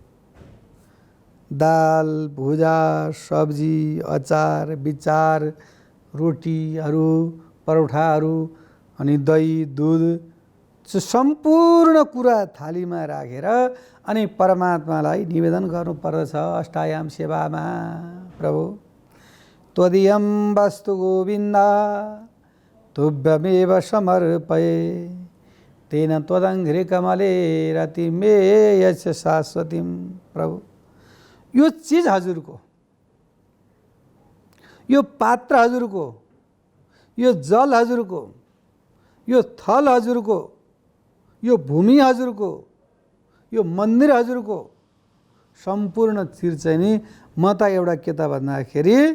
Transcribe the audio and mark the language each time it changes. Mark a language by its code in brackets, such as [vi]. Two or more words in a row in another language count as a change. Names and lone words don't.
[ne] दाल, भुजा, सब्जी, अचार, बिचार, रोटीहरू, परौठाहरू, अनि दही, दूध, सम्पूर्ण कुरा थालीमा राखेर अनि परमात्मालाई निवेदन गर्नुपर्दछ अष्टायाम सेवामा। [sa] प्रभु त्वदीयं वस्तु गोविन्द तुभ्यमेव समर्पये तेन त्वदङ्घ्रि कमले रतिमे यस्य शाश्वतीं। [ne] प्रभु यो चिज हजुरको, यो पात्र हजुरको, यो जल हजुरको, यो थल हजुरको, यो भूमि हजुरको, यो मन्दिर हजुरको, सम्पूर्ण चिज चाहिँ नि म त एउटा के त भन्दाखेरि